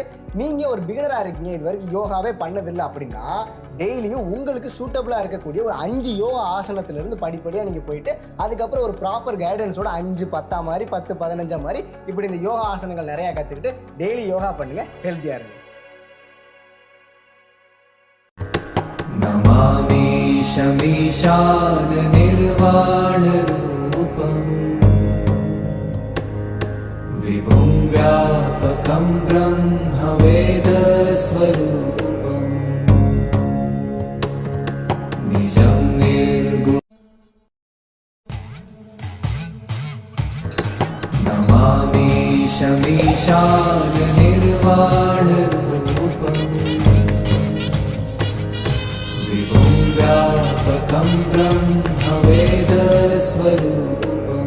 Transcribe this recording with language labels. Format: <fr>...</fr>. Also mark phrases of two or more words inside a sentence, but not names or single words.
<ta>நீங்கள் ஒரு பிகினராக இருக்கீங்க, இது வரைக்கும் யோகாவே பண்ணதில்லை அப்படின்னா டெய்லியும் உங்களுக்கு சூட்டபிளாக இருக்கக்கூடிய ஒரு 5 யோகா ஆசனத்திலிருந்து படிப்படியாக நீங்கள் போயிட்டு அதுக்கப்புறம் ஒரு</ta> <en>proper guidance</en> <ta>5, 10 மாதிரி 10, 15 மாதிரி இப்படி இந்த யோகா ஆசனங்கள் நிறையா கற்றுக்கிட்டு டெய்லி யோகா பண்ணுங்கள், ஹெல்த்தியாக இருங்க.</ta> <sa>नमामि शमीशान निर्वाणरूपम् विभुं व्यापकं ब्रह्मवेदस्वरूपम् निजं निर्गुणं नमामि शमीशान निर्वाणरूपम् व्यापकं ब्रह्मवेदस्वरूपम्</sa>